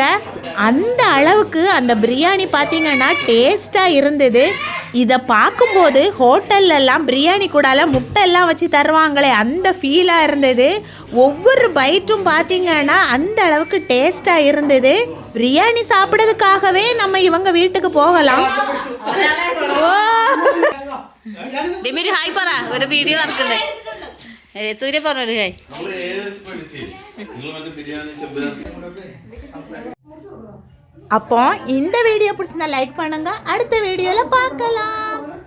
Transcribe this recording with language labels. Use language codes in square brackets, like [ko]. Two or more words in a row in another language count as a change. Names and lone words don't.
[ta] அந்த அளவுக்கு அந்த பிரியாணி பார்த்திங்கன்னா டேஸ்ட்டாக இருந்தது. இதை பார்க்கும்போது ஹோட்டல்லலாம் பிரியாணி கூடால முட்டை எல்லாம் வச்சு தருவாங்களே அந்த ஃபீலாக இருந்தது. ஒவ்வொரு பைட்டும் பார்த்திங்கன்னா அந்த அளவுக்கு டேஸ்ட்டாக இருந்தது. பிரியாணி சாப்பிட்றதுக்காகவே நம்ம இவங்க வீட்டுக்கு போகலாம். [ml] ഡിമിരി ഹായ് പറ, ഒരു വീഡിയോ നടക്കണ്ടേ? സൂര്യ പറഞ്ഞൊരു ഹായ്. [ta] அப்போ இந்த வீடியோ பிடிச்சிருந்தா லைக் பண்ணுங்க. அடுத்த வீடியோல பார்க்கலாம்.